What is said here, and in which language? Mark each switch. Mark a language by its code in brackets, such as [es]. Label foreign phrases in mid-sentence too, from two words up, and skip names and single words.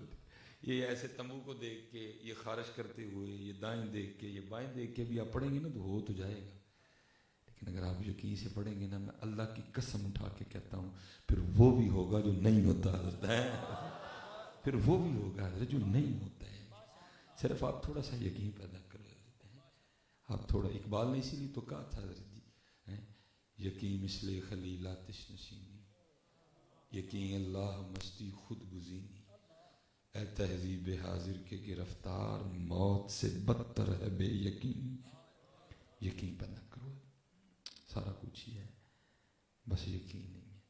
[ur] یہ ایسے تمبو کو دیکھ کے، یہ خارش کرتے ہوئے، یہ دائیں دیکھ کے، یہ بائیں دیکھ کے بھی آپ پڑھیں گے نا تو ہو تو جائے گا، لیکن اگر آپ یقین سے پڑھیں گے نا، میں اللہ کی قسم اٹھا کے کہتا ہوں پھر وہ بھی ہوگا جو نہیں ہوتا ہے، پھر وہ بھی ہوگا جو نہیں ہوتا ہے۔ صرف آپ تھوڑا سا یقین پیدا کرو، آپ تھوڑا، اقبال نے اسی لیے تو کہا تھا حضرت جی، [fa] یقین مثل خلیل آتش نشینی، یقین اللہ مستی خود گزینی، [ur] اے تہذیب حاضر کے گرفتار موت سے بدتر ہے بے یقین۔ یقین پیدا کرو، سارا کچھ ہی ہے، بس یقین نہیں ہے۔